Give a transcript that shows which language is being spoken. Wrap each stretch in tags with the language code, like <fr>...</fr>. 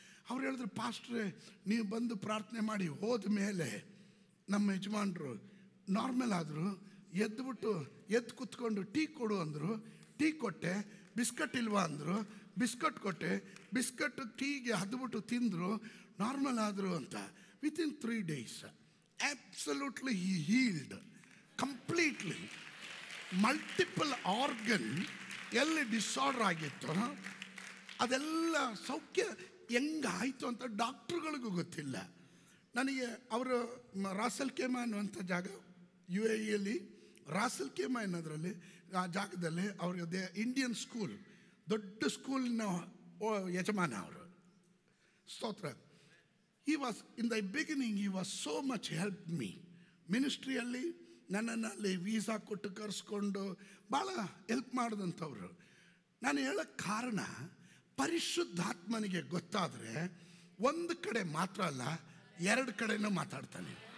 <kn>ಅವ್ರು ಹೇಳಿದ್ರು, ಪಾಸ್ಟ್ರೇ ನೀವು ಬಂದು ಪ್ರಾರ್ಥನೆ ಮಾಡಿ ಹೋದ ಮೇಲೆ ನಮ್ಮ ಯಜಮಾನ್ರು ನಾರ್ಮಲ್ ಆದರು, ಎದ್ದು ಕೂತ್ಕೊಂಡು ಟೀ ಕೊಡು ಅಂದರು. ಟೀ ಕೊಟ್ಟೆ. ಬಿಸ್ಕಟ್ ಇಲ್ವಾ ಅಂದರು. ಬಿಸ್ಕಟ್ ಕೊಟ್ಟೆ. ಬಿಸ್ಕಟ್ ಟೀಗೆ ಹದ್ಬಿಟ್ಟು ತಿಂದರು, ನಾರ್ಮಲ್ ಆದರು ಅಂತ.</kn> <en>Within 3 days absolutely he healed completely.</en> <kn>Multiple organ ಎಲ್ಲಿ ಡಿಸಾರ್ಡರ್ ಆಗಿತ್ತು ಅದೆಲ್ಲ ಸೌಖ್ಯ ಹೆಂಗಾಯಿತು ಅಂತ ಡಾಕ್ಟ್ರುಗಳಿಗೂ ಗೊತ್ತಿಲ್ಲ. ನನಗೆ ಅವರು ರಾಸಲ್ ಖೇಮಾ ಅನ್ನುವಂಥ ಜಾಗ UAEಯಲ್ಲಿ, ರಾಸಲ್ ಖೇಮಾ ಅನ್ನೋದರಲ್ಲಿ ಆ ಜಾಗದಲ್ಲಿ ಅವ್ರಿಗೆ ಇಂಡಿಯನ್ ಸ್ಕೂಲ್, ದೊಡ್ಡ ಸ್ಕೂಲಿನ ಯಜಮಾನ ಅವರು. ಸ್ತೋತ್ರ.</kn> <en>he was in the beginning he was so much helped me ಮಿನಿಸ್ಟ್ರಿಯಲ್ಲಿ.</en> <kn>ನನ್ನನ್ನು ಅಲ್ಲಿ ವೀಸಾ ಕೊಟ್ಟು ಕರೆಸ್ಕೊಂಡು ಭಾಳ ಹೆಲ್ಪ್ ಮಾಡಿದಂಥವ್ರು. ನಾನು ಹೇಳೋಕ್ಕೆ ಕಾರಣ, ಪರಿಶುದ್ಧಾತ್ಮನಿಗೆ ಗೊತ್ತಾದರೆ ಒಂದು ಕಡೆ ಮಾತ್ರ ಅಲ್ಲ, 2 ಕಡೆನೂ ಮಾತಾಡ್ತಾನೆ.</kn>